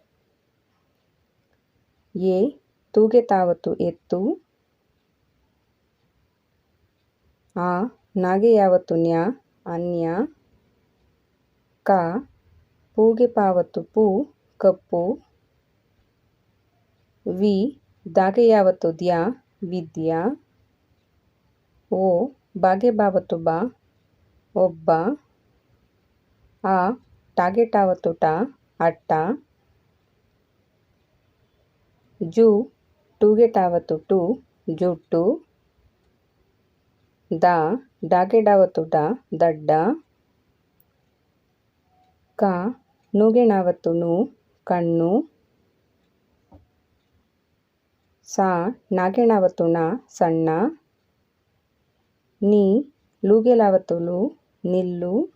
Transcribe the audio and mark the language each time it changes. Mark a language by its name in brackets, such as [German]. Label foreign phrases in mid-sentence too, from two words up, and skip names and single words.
[Kannada] ಎ ತೂಗೆ ತಾವತ್ತು ಎತ್ತು. ಆ ನಾಗೆ ಯಾವತ್ತು ನ್ಯ ಅನ್ಯ. ಕ ಪೂಗೆ ಪಾವತ್ತು ಪೂ ಕಪ್ಪು. ವಿ ದಾಗೆ ಯಾವತ್ತು ದ್ಯ ವಿದ್ಯ. ಓ ಬಾಗೆ ಬಾವತ್ತು ಬ ಒಬ್ಬ. ಆ ಟಾಗೆ ಟಾವತ್ತು ಟ ಅಟ್ಟ. ಜು ಟೂಗೆ ಟಾವತ್ತು ಟು ಜುಟ್ಟು. ದ ಡಾಗೆ ಡಾವತ್ತು ಡ ದಡ್ಡ. ಕ ನೂಗೆ ನಾವತ್ತು ನು ಕಣ್ಣು. ಸ ನಾಗೆ ನಾವತ್ತು ಣ ಸಣ್ಣ. ನಿ ಲೂಗೆ ಲಾವತ್ತು ಲು ನಿಲ್ಲು.